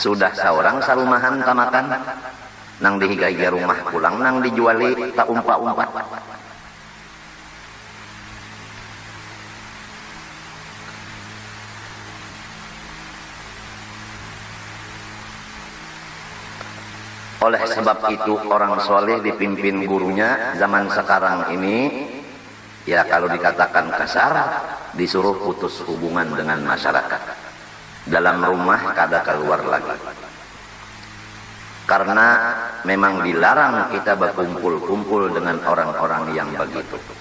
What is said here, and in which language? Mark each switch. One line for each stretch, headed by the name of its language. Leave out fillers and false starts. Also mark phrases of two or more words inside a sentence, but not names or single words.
Banjar: Sudah saurang sarumahan tamakan, nang dihiga-higa rumah pulang, nang dijuali tak umpa-umpat.
Indonesian: Oleh sebab itu orang soleh dipimpin gurunya zaman sekarang ini, ya kalau dikatakan kasar, disuruh putus hubungan dengan masyarakat. Dalam rumah kada keluar lagi. Karena memang dilarang kita berkumpul-kumpul dengan orang-orang yang begitu.